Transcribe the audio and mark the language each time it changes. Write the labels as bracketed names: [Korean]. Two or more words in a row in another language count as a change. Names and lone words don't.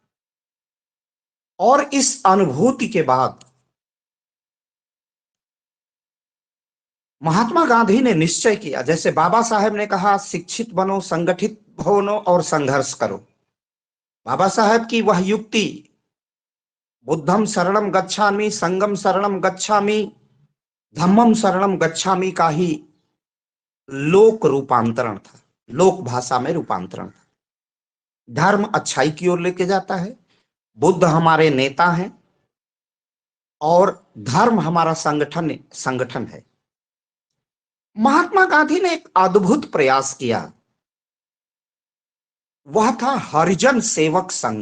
[Hindi] और इस अनुभूति के बाद महात्मा गांधी ने निश्चय किया, जैसे बाबा साहेब ने कहा, शिक्षित बनो, संगठित बनो और संघर्ष करो। बाबा साहेब की वह युक्ति, [Pali] बुद्धम शरणम गच्छामि, संगम शरणम गच्छामि, धम्मम शरणम गच्छामि [Hindi] का ही लोक रूपांतरण था, लोक भाषा में रूपांतरण था। धर्म अच्छाई की ओर लेके जाता है, बुद्ध हमारे नेता हैं और धर्म हमारा संगठन है। महात्मा गांधी ने एक अद्भुत प्रयास किया, वह था हरिजन सेवक संघ।